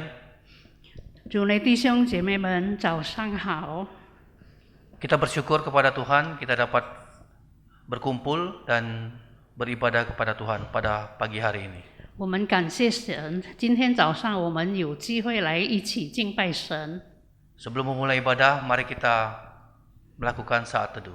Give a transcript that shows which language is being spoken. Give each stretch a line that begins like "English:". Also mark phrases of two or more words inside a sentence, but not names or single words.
Chinese: 主内弟兄姐妹们，早上好！
Indonesian: Kita bersyukur kepada Tuhan, kita dapat berkumpul dan beribadah kepada Tuhan pada pagi hari ini.
Chinese: 我们感谢神，今天早上我们有机会来一起敬拜神。
Indonesian: Sebelum memulai ibadah, mari kita melakukan saat teduh.